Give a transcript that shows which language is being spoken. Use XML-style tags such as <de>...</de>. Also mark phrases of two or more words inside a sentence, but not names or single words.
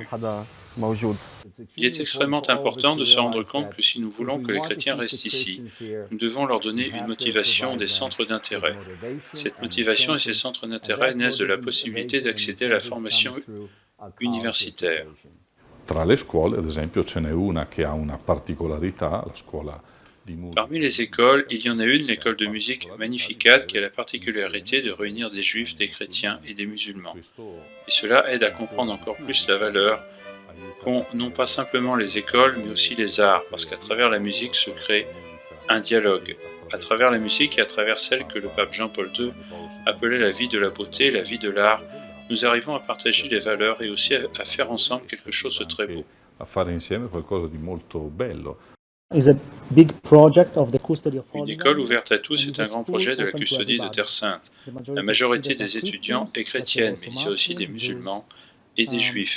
<fr>Il est extrêmement important de se rendre compte que si nous voulons que les chrétiens restent ici, nous devons leur donner une motivation, des centres d'intérêt. Cette motivation et ces centres d'intérêt naissent de la possibilité d'accéder à la formation universitaire.</fr> <it>Tra le scuole, ad esempio, ce n'è una che ha una particolarità, la scuola di musica.</it> <fr>Parmi les écoles, il y en a une, l'école de musique Magnificat, qui a la particularité de réunir des juifs, des chrétiens et des musulmans. Et cela aide à comprendre encore plus la valeur qu'ont non pas simplement les écoles, mais aussi les arts, parce qu'à travers la musique se crée un dialogue. À travers la musique et à travers celle que le pape Jean-Paul II appelait la vie de la beauté, la vie de l'art, nous arrivons à partager les valeurs et aussi à faire ensemble quelque chose de très beau.</fr> <it>A fare insieme qualcosa di molto bello.</it> <fr>Une école ouverte à tous est un grand projet de la custodie de Terre Sainte. La majorité des étudiants est chrétienne, mais il y a aussi des musulmans et des juifs.</fr>